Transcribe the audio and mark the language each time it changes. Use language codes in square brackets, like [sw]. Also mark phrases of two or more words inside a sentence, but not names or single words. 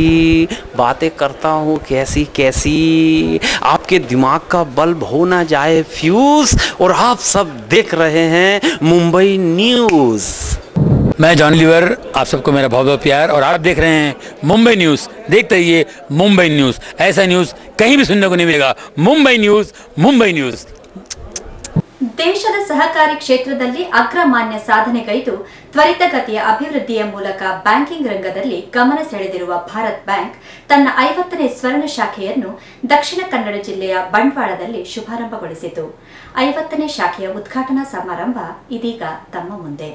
[hi] बातें करता हूँ कैसी कैसी, आपके दिमाग का बल्ब हो ना जाए फ्यूज. और आप सब देख रहे हैं मुंबई न्यूज. मैं जॉन लीवर, आप सबको मेरा बहुत बहुत प्यार. और आप देख रहे हैं मुंबई न्यूज़. देखते रहिए मुंबई न्यूज़. ऐसा न्यूज़ कहीं भी सुनने को नहीं मिलेगा. मुंबई न्यूज़, मुंबई न्यूज़. [kn] ದೇಶದ ಸಹಕಾರಿ ಕ್ಷೇತ್ರದಲ್ಲಿ ಅಗ್ರಮಾನ್ಯ ಸಾಧನೆಗೈದು ತ್ವರಿತಗತಿಯ ಅಭಿವೃದ್ಧಿಯ ಮೂಲಕ ಬ್ಯಾಂಕಿಂಗ್ ರಂಗದಲ್ಲಿ ಗಮನ ಸೆಳೆದಿರುವ ಭಾರತ್ ಬ್ಯಾಂಕ್ ತನ್ನ 50ನೇ ಸ್ವರ್ಣ ಶಾಖೆಯನ್ನು ದಕ್ಷಿಣ ಕನ್ನಡ ಜಿಲ್ಲೆಯ ಬಂಟ್ವಾಳದಲ್ಲಿ ಶುಭಾರಂಭಗೊಳಿಸಿತು. 50ನೇ ಶಾಖೆಯ ಉದ್ಘಾಟನಾ ಸಮಾರಂಭ ಇದೀಗ ತಮ್ಮ ಮುಂದೆ.